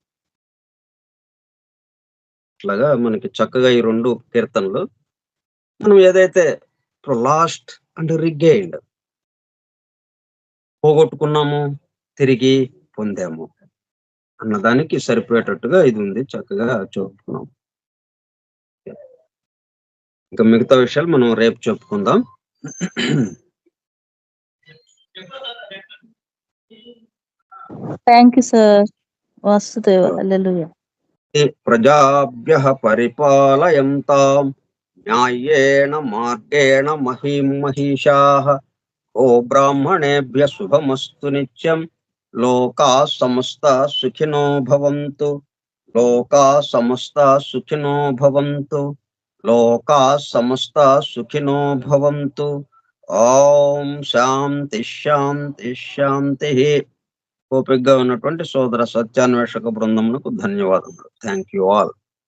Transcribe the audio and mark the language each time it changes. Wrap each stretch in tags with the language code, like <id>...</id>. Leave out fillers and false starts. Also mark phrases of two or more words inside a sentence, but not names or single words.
<te>అట్లాగా మనకి చక్కగా ఈ 2 కీర్తనలు మనం ఏదైతే</te> <en>lost and regained</en> <te>పోగొట్టుకున్నాము, తిరిగి పొందాము అన్నదానికి సరిపోయేటట్టుగా ఇది ఉంది. చక్కగా చెప్పుకున్నాం. ఇంకా మిగతా విషయాలు మనం రేపు చెప్పుకుందాం.</te> <en>thank you sir.</en> <te>వాసుదేవ. హల్లెలూయా.</te> <sa>ప్రజాభ్యః పరిపాలయంతాం న్యాయేన మార్గేణ మహీం మహిషాః. ఓ బ్రాహ్మణేభ్య శుభమస్తు నిత్యం. లోకాః సమస్తాః సుఖినో భవంతు. లోకాః సమస్తాః సుఖినో భవంతు. లోకాః సమస్తాః సుఖినో భవంతు. ఓం శాంతి శాంతి శాంతిః.</sa> <te>ఓపికగా ఉన్నటువంటి సోదర సత్యాన్వేషక బృందమునకు ధన్యవాదములు.</te> <en>thank you all.</en>